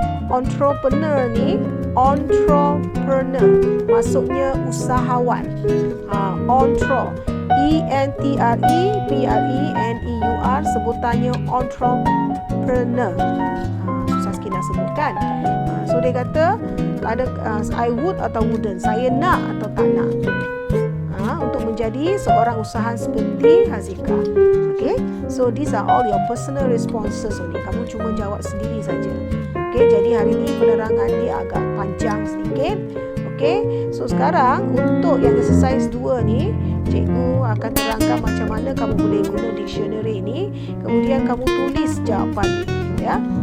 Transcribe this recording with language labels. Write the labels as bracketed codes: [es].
[ms] Entrepreneur ni, entrepreneur maksudnya usahawan. Entrepreneur, E-N-T-R-E-P-R-E-N-E-U ENTR, sebutannya entrepreneur. Susah sikit nak sebutkan. So dia kata ada [en] I would [ms] atau wouldn't, saya nak atau tak nak. Untuk menjadi seorang usahawan seperti Hazika. [en] Okay, so these are all your personal responses only. [ms] Kamu cuma jawab sendiri saja. Okay, jadi hari ini penerangan dia agak panjang sedikit. Okay, so sekarang untuk yang exercise 2 ni, cikgu akan terangkan macam mana kamu boleh guna dictionary ni. Kemudian kamu tulis jawapan ni, ya.